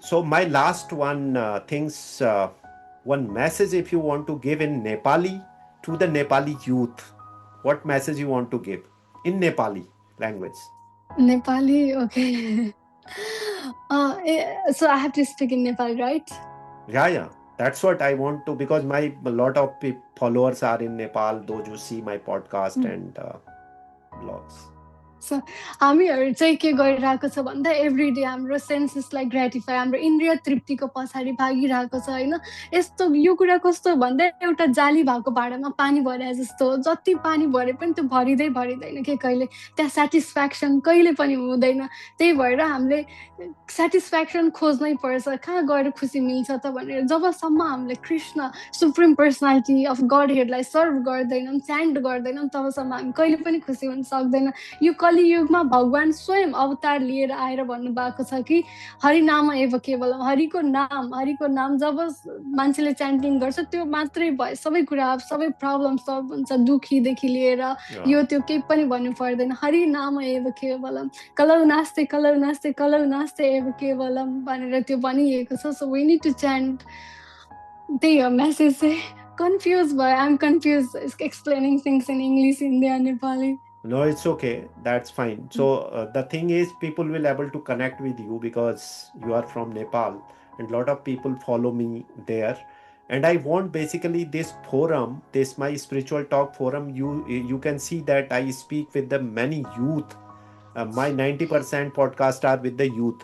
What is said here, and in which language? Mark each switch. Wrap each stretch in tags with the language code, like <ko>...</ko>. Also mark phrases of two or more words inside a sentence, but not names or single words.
<en>So my last one one message if you want to give in Nepali to the Nepali youth, what message you want to give in Nepali language? Nepali, okay. So I have to speak in Nepal, right? Yeah, yeah. That's what I want to because my a lot of followers are in Nepal. Those who see my podcast and blogs.</en> <ne>सो हामीहरू चाहिँ के गरिरहेको छ भन्दा</ne> <en>every day</en> <ne>हाम्रो सेन्सेसलाई ग्रेटिफाई, हाम्रो इन्द्रिय तृप्तिको पछाडि भागिरहेको छ होइन। यस्तो यो कुरा कस्तो भन्दा एउटा जाली भएको भाँडामा पानी भरे जस्तो हो। जति पानी भरे पनि त्यो भरिँदै भरिँदैन के कहिले, त्यहाँ सेटिस्फ्याक्सन कहिले पनि हुँदैन। त्यही भएर हामीले सेटिस्फ्याक्सन खोज्नै पर्छ, कहाँ गएर खुसी मिल्छ त भनेर। जबसम्म हामीले कृष्ण</ne> <en>Supreme Personality of God</en> <ne>हेडलाई सर्भ गर्दैनौँ, च्यान्ट गर्दैनौँ, तबसम्म हामी कहिले पनि खुसी हुन सक्दैन। यो कलियुगमा भगवान स्वयं अवतार लिएर आएर भन्नुभएको छ कि</ne> <sa>हरिनाम एव केवलम,</sa> <ne>हरिको नाम जब मान्छेले च्यान्टिङ गर्छ त्यो मात्रै भयो, सबै कुरा सबै</ne> <en>problem solve</en> <ne>हुन्छ, दुखीदेखि लिएर</ne> <en>Yeah,</en> <ne>यो त्यो केही पनि भन्नु पर्दैन।</ne> <sa>हरिनाम एव केवलम, कलौ नास्ते एव केवलम</sa> <ne>भनेर त्यो भनिएको छ।</ne> <en>So we need to chant.</en> <ne>त्यही हो मेसेज चाहिँ। कन्फ्युज भयो,</ne> <en>I am confuse explaining things in English, Hindi and Nepali. no, it's okay. That's fine. So the thing is, people will able to connect with you because you are from Nepal, and lot of people follow me there. And I want basically this forum, this my spiritual talk forum. You can see that I speak with the many youth my 90% podcast are with the youth.</en>